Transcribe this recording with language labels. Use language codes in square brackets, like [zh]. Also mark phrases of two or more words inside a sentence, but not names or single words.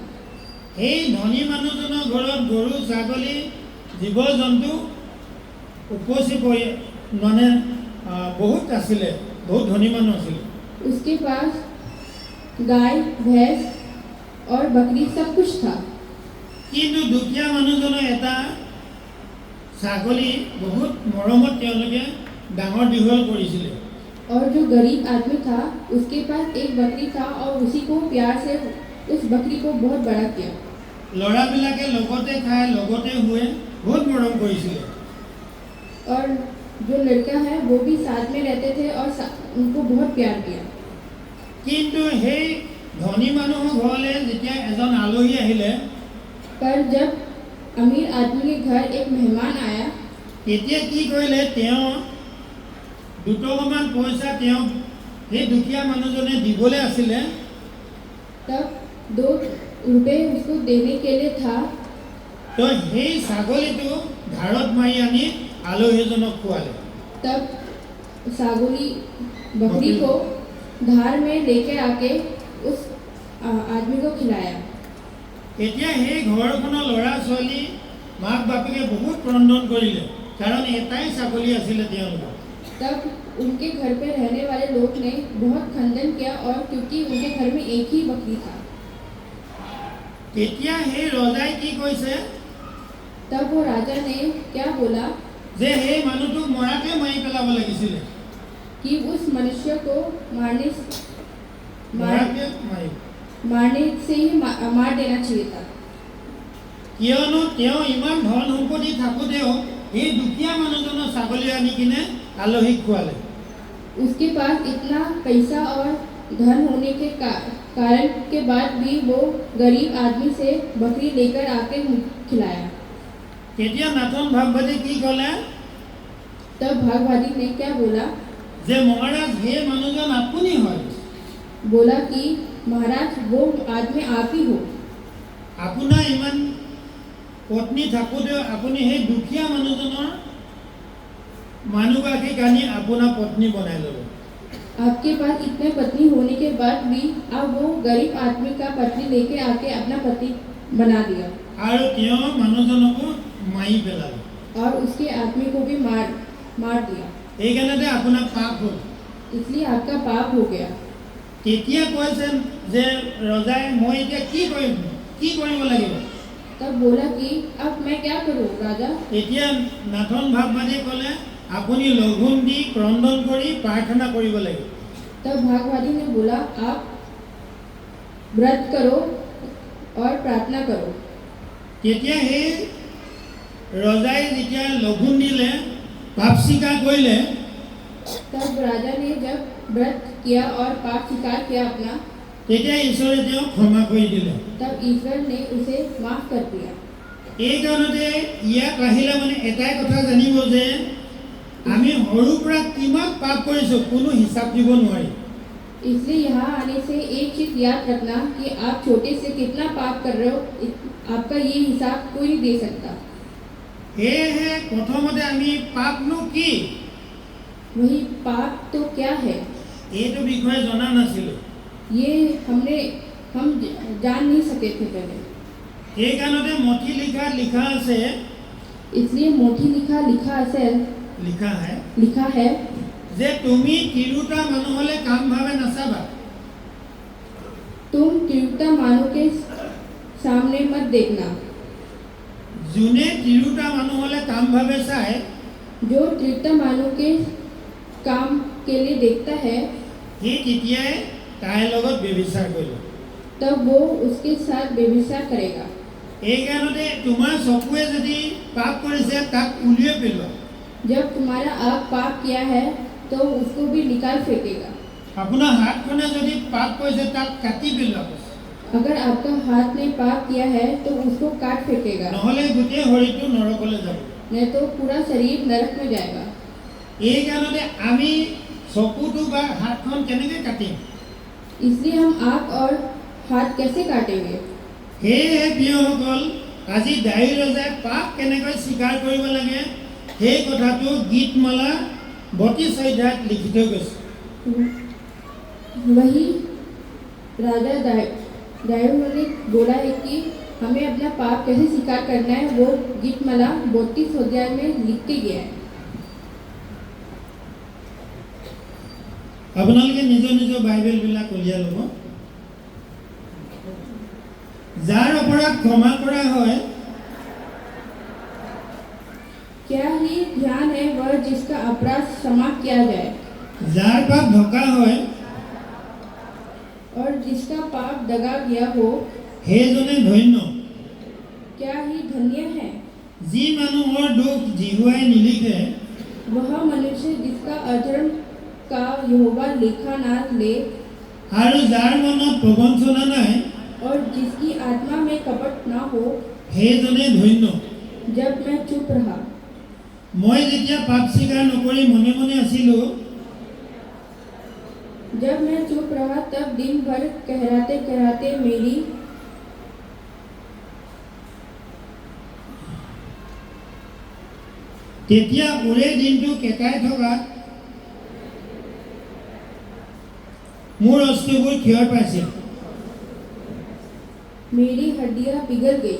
[as] সেই ধনী মানুহজনৰ ঘৰত গৰু ছাগলী জীৱ জন্তু উপচি পৰি মানে বহুত আছিলে, বহুত ধনী মানুহ আছিলে। [hi] उसके पास गाय भैंस और बकरी सब कुछ था। [as] কিন্তু দুখীয়া মানুহজনৰ এটা ছাগলী বহুত মৰমত তেওঁলোকে ডাঙৰ দীঘল কৰিছিলে। [hi] और जो गरीब आदमी था उसके पास एक बकरी था और उसी को प्यार से उस बकरी को बहुत बड़ा किया। [as] ল'ৰাবিলাকে লগতে খায়, লগতে শুৱে, বহুত মৰম কৰিছিলে। [hi] और जो लड़का है वो भी साथ में रहते थे और उनको बहुत प्यार किया। [as] কিন্তু সেই ধনী মানুহৰ ঘৰলৈ যেতিয়া এজন আলহী আহিলে [hi] पर जब अमीर आदमी के घर एक मेहमान आया [as] তেতিয়া কি কৰিলে, তেওঁ দুটকামান পইচা তেওঁ সেই দুখীয়া মানুহজনে দিবলৈ আছিলে। [hi] तब 2 रुपए उसको देने के लिए था। [as] তো সেই ছাগলীটো ধাৰত মাৰি আনি আলহীজনক খোৱালে। [hi] तब सागुली बकरी को धार में लेके आके उस आदमी को खिलाया। [as] এতিয়া সেই ঘৰখনৰ ল'ৰা ছোৱালী মাক বাপেকে বহুত ক্ৰন্দন কৰিলে, কাৰণ এটাই ছাগলী আছিলে তেওঁলোকৰ। [hi] तब उनके घर पे रहने वाले लोग ने बहुत खंडन किया और क्योंकि उनके घर में एक ही बकरी था। [as] তেতিয়া সেই ৰজাই কি কৈছে [hi] तब वो राजा ने क्या बोला [as] যে সেই মানুহটোক মৰাকে মাৰি পেলাব লাগিছিলে, [hi] कि उस मनुष्य को [as] মৰাকে [hi] मारने से ही मार देना चाहिए था। [as] কিয়নো তেওঁ ইমান ধন সম্পত্তি থাকোঁতেও এই দুখীয়া মানুহজনৰ ছাগলী আনি কিনে আলহীক খোৱালে। [hi] उसके पास इतना पैसा और धन होने के कारण के बाद भी वो गरीब आदमी से बकरी लेकर आके खिलाया। [as] তেতিয়া নাথন ভাগৱতী কি ক'লে [hi] तब भागवादी ने क्या बोला, [as] যে মহাৰাজ সেই মানুহজন আপুনি হয়, [hi] बोला कि महाराज वो आदमी आप ही हो। [as] আপোনাৰ ইমান পত্নী থাকোঁতেও আপুনি সেই দুখীয়া মানুহগৰাকীক আনি আপোনাৰ পত্নী বনাই ল'লে। [hi] आपके पास इतने पत्नी होने के बाद भी आप वो गरीब आदमी का पत्नी लेके आके अपना पति बना दिया [as] আৰু তেওঁ মানুহজনকো মাৰি পেলালে। [hi] और उसके आदमी को भी मार दिया। [as] এইকাৰণতে আপোনাৰ পাপ হ'ল। [hi] इसलिए आपका पाप हो गया। [as] তেতিয়া কৈছে যে ৰজাই মই এতিয়া কি কৰিব লাগিব। [hi] तब बोला कि अब मैं क्या करूं राजा। [as] এতিয়া নাথন ভাগৱতীয়ে ক'লে আপুনি লঘোণ দি ক্ৰন্দন কৰি প্ৰাৰ্থনা কৰিব লাগিব। [hi] तब भागवादी ने बोला आप व्रत करो और प्रार्थना करो। [as] তেতিয়া সেই ৰজাই যেতিয়া লঘোণ দিলে, পাপ স্বীকাৰ কৰিলে, [hi] तब राजा ने जब व्रत किया और पाप स्वीकार किया अपना, [as] তেতিয়া ঈশ্বৰে তেওঁক ক্ষমা কৰি দিলে। [hi] तब ईश्वर ने उसे माफ कर दिया। [as] এই কাৰণতে ইয়াত আহিলে মানে এটাই কথা জানিব যে আমি সৰুৰ পৰা কিমান পাপ কৰিছোঁ কোনো হিচাপ দিব নোৱাৰি। [hi] इसलिए यहाँ आने से एक चीज याद रखना कि आप छोटे से कितना पाप कर रहे हो, आपका ये हिसाब कोई नहीं दे सकता। [as] সেয়েহে প্ৰথমতে আমি পাপনো কি [hi] वही पाप तो क्या है [as] এইটো বিষয়ে জনা নাছিলোঁ। [hi] ये हम जान नहीं सके थे पहले। [as] এই কাৰণতে মঠি লিখা আছে, [hi] इसलिए मोटी लिखा है [as] যে তুমি তিৰোতা মানুহলে কাম ভাৱে নাচাবা। [hi] तुम [as] তিৰোতা মানুহ [hi] के सामने मत देखना। [as] যোনে তিৰোতা মানুহলে কাম ভাৱে চায় [hi] जो [as] তিৰোতা মানুহ [hi] के काम के लिए देखता है [as] সি তেতিয়াই তাইৰ লগত ব্যভিচাৰ কৰিব। [hi] तब वो उसके साथ व्यभिचार करेगा। [as] এইকাৰণতে তোমাৰ চকুৱে যদি পাপ কৰিছে তাক উলিয়াই পেলোৱা। [hi] जब तुम्हारा आँख पाप किया है तो उसको भी निकाल फेंकेगा। [as] আপোনাৰ হাতখনে যদি পাপ কৰিছে তাক কাটি পেলোৱা। [hi] अगर आपका हाथ ने पाप किया है तो उसको काट फेंकेगा, [as] নহ'লে গোটেই শৰীৰটো নৰকলৈ যাব। [hi] नहीं तो पूरा शरीर नरक में जाएगा। [as] এইকাৰণতে আমি চকুটো বা হাতখন কেনেকৈ কাটিম? [hi] इसलिए हम आँख और हाथ कैसे काटेंगे? [as] সেয়েহে প্ৰিয়সকল, আজি দায়ী ৰজাই পাপ কেনেকৈ স্বীকাৰ কৰিব লাগে সেই কথাটো গীতমালা 32 অধ্যায়ত লিখি থৈ গৈছে। [hi] वही राजा दायूद ने बोला है कि हमें अपना पाप कैसे स्वीकार करना है, वो गीतमाला 32 अध्याय में लिख के गया है। [as] আপোনালোকে নিজৰ নিজৰ বাইবেলবিলাক উলিয়াই ল'ব। যাৰ অপৰাধ ক্ষমা কৰা হয়, [hi] क्या ही ध्यान है वह जिसका अपराध क्षमा किया जाए, [as] যাৰ পাপ ঢকা হয় [hi] और जिसका पाप दगा गया हो, [as] সেইজনে ধন্য। [hi] क्या ही धन्य है [as] যি মানুহৰ দুখ জিহুৱাই নিলিখে, [hi] वह मनुष्य जिसका अधर्म का यहोवा लेखा ना ले, [as] আৰু যাৰ মনত প্ৰবঞ্চনা নাই, [hi] और जिसकी आत्मा में कपट ना हो। [as] সেইজনে ধন্য। [hi] जब मैं चुप रहा, [as] মই যেতিয়া পাপ স্বীকাৰ নকৰি মনে মনে আছিলোঁ, [hi] जब मैं चुप रहा तब दिन भर कहराते कहराते मेरी [as] তেতিয়া ওৰে দিনটো কেঁকাই থকাত মোৰ অস্থিবোৰ ক্ষয় পাইছিল। [hi] मेरी हड्डियां पिघल गई,